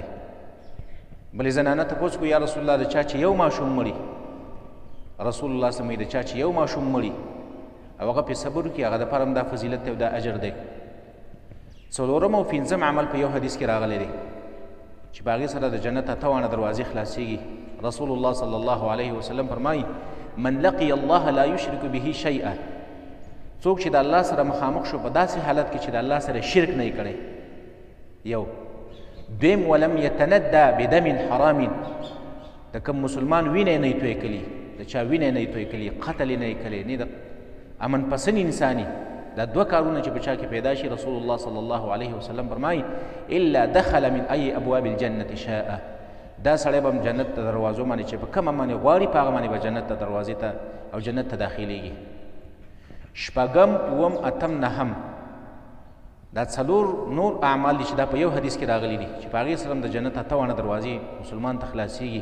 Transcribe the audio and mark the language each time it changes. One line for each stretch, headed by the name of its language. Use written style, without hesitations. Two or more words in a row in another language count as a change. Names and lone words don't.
Pashto: بلې زنانه تپوس کو یا رسول الله د چا چې 1 ماشوم مړي، رسول الله صلی الله علیه وسلم د چا چې 1 ماشوم مړي او هغه پې صبر وکړي هغه دپاره هم دا فضیلت دی او دا اجر دی. 4م او 5م عمل په یو حدیث کې راغلی دی چې په هغې سره د جنت 8 واړه دروازې خلاصېږي. رسول الله صلی الله علیه وسلم فرمایي
Arabic: من لقي الله لا یشرک به شیئا،
Pashto: څوک چې د الله سره مخامخ شو په داسې حالت کې چې د الله سره شرک نه یې کړی. یو دویم
Arabic: ولم یتندى بدم حرام،
Pashto: د کوم مسلمان وینه نه یې توی کړي، د چا وینه نه یې توی کړي، قتل یې نه یې کړی، نه د امن پسند انساني، دا 2 کارونه چې په چا کې پیدا شي رسول الله صلی الله علیه وسلم فرمایي
Arabic: الا دخل من ای ابواب الجنة شاء،
Pashto: دا سړی به جنت ته دروازو باندې چې په کومه باندې غواړي په هغه باندې به جنت ته دروازې ته او جنت ته داخلیږي. 6م 7م 8م 9م دا 4 نور اعمال دي چې دا په یو حدیث کې راغلي دي چې په هغې سره د جنت 8 واړه دروازې مسلمان ته خلاصېږي.